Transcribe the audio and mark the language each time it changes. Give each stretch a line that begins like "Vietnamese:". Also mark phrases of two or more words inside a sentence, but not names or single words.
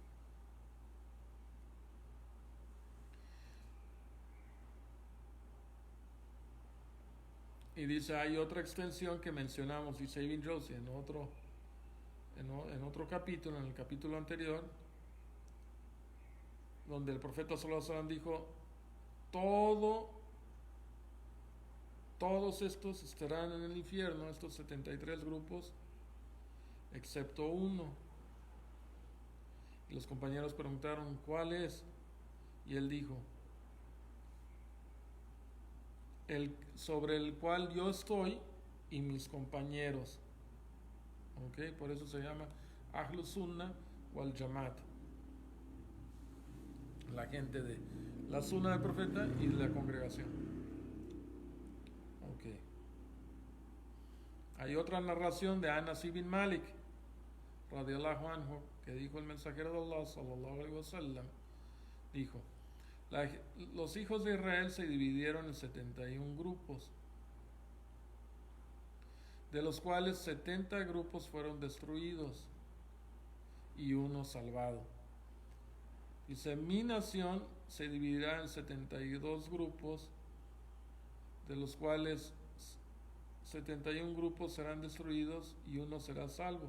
Spanish: Y dice, hay otra extensión que mencionamos, dice Ibn Jawzi en otro capítulo, en el capítulo anterior, donde el profeta
Arabic: صلى الله عليه وسلم
Spanish: dijo: todos estos estarán en el infierno, estos 73 grupos, excepto uno. Y los compañeros preguntaron, ¿cuál es? Y él dijo: el sobre el cual yo estoy y mis compañeros. ¿Ok? Por eso se llama Ahlus Sunnah wal Jamaat, la gente de la Sunna del profeta y de la congregación. Ok. Hay otra narración de Anas ibn Malik
Arabic: رضي الله عنه,
Spanish: que dijo el mensajero de Allah
Arabic: صلى الله عليه وسلم,
Spanish: dijo: los hijos de Israel se dividieron en 71 grupos, de los cuales 70 grupos fueron destruidos y uno salvado. Dice: mi nación se dividirá en 72 grupos, de los cuales 71 grupos serán destruidos y uno será salvo.